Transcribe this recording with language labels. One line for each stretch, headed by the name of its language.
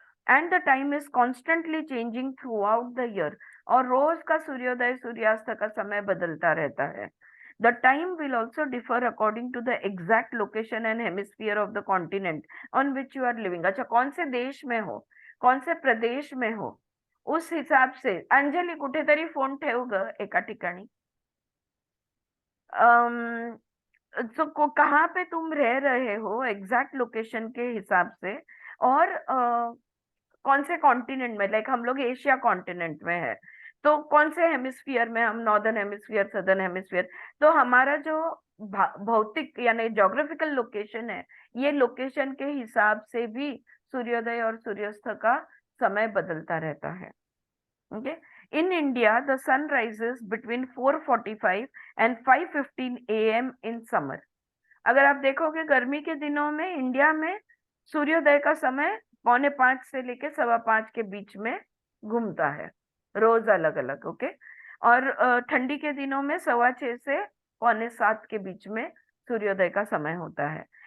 English: and the time is constantly changing throughout the year,
Hindi: और रोज का सूर्योदय सूर्यास्त का समय बदलता रहता है।
English: The time will also differ according to the exact location and hemisphere of the continent on which you are living.
Hindi: अच्छा, कौन से देश में हो, कौन से प्रदेश में हो, उस हिसाब से।
Marathi: अंजली, कुठेतरी फोन ठेव ग एका ठिकाणी।
Hindi: कहाँ पे तुम रह रहे हो एग्जैक्ट लोकेशन के हिसाब से, और कौन से कॉन्टिनेंट में, लाइक हम लोग एशिया कॉन्टिनेंट में है तो कौन से हेमिस्फीयर में, हम नॉर्दर्न हेमिस्फीयर, सदर्न हेमिस्फीयर, तो हमारा जो भौतिक यानी ज्योग्राफिकल लोकेशन है, ये लोकेशन के हिसाब से भी सूर्योदय और सूर्यास्त का समय बदलता रहता है।
English: Okay, in India the sun rises between 4:45 and 5:15 AM in summer।
Hindi: अगर आप देखोगे गर्मी के दिनों में इंडिया में सूर्योदय का समय 4:45 से लेके 5:15 के बीच में घूमता है, रोज अलग अलग। ओके, और ठंडी के दिनों में 6:15 से 6:45 के बीच में सूर्योदय का समय होता है।